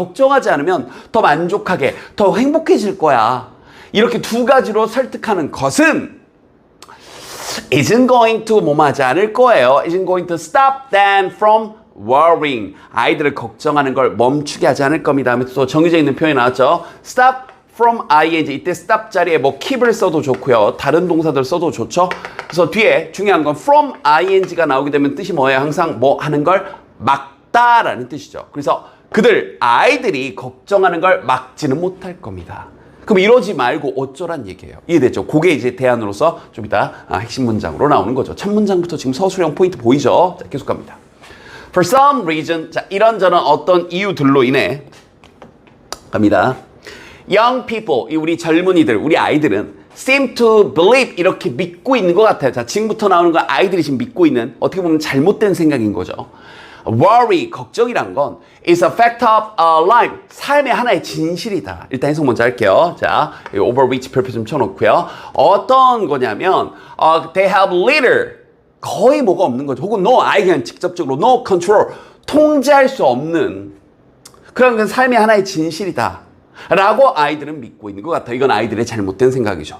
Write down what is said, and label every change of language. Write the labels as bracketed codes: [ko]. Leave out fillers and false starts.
[ko] 걱정하지 않으면 더 만족하게, 더 행복해질 거야. 이렇게 두 가지로 설득하는 것은 [en] isn't going to [ko] 뭐하지 않을 거예요. [en] isn't going to stop them from worrying. [ko] 아이들을 걱정하는 걸 멈추게 하지 않을 겁니다. 하면서 또 정해져 있는 표현이 나왔죠. [en] stop from ing. [ko] 이때 stop 자리에 뭐 keep을 써도 좋고요. 다른 동사들 써도 좋죠. 그래서 뒤에 중요한 건 from ing가 나오게 되면 뜻이 뭐예요? 항상 뭐 하는 걸 막다라는 뜻이죠. 그래서 아이들이 걱정하는 걸 막지는 못할 겁니다. 그럼 이러지 말고 어쩌란 얘기예요. 이해됐죠? 그게 이제 대안으로서 좀 이따 핵심 문장으로 나오는 거죠. 첫 문장부터 지금 서술형 포인트 보이죠? 자, 계속 갑니다. [en] For some reason, [ko] 자, 이런저런 어떤 이유들로 인해 갑니다. [en] Young people, [ko] 우리 젊은이들, 우리 아이들은 [en] seem to believe [ko] 이렇게 믿고 있는 것 같아요. 자, 지금부터 나오는 건 아이들이 지금 믿고 있는 어떻게 보면 잘못된 생각인 거죠. Worry, 걱정이란 건 [en] is a fact of life, [ko] 삶의 하나의 진실이다. 일단 해석 먼저 할게요. 자, [en] over which [ko] 별표 좀 쳐놓고요. 어떤 거냐면 [en] they have little, [ko] 거의 뭐가 없는 거죠. 혹은 no, 아예 그냥 직접적으로 [en] no control, [ko] 통제할 수 없는 그런 건 삶의 하나의 진실이다. 라고 아이들은 믿고 있는 것 같아요. 이건 아이들의 잘못된 생각이죠.